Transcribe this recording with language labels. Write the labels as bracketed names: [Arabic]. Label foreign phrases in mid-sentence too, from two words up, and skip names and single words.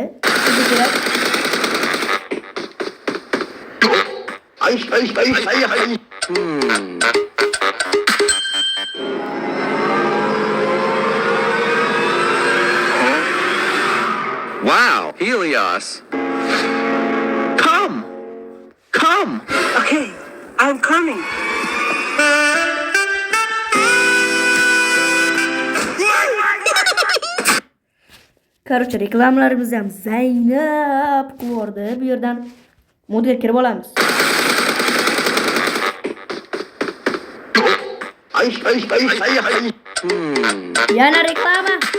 [Uzbek] Bizga kerak. [English] Wow, Helios. Come. Okay, I'm coming. [Uzbek] Короче, reklamalarimiz ham zaynab qilib bu yerdan modga kirib olamiz. Yana reklama.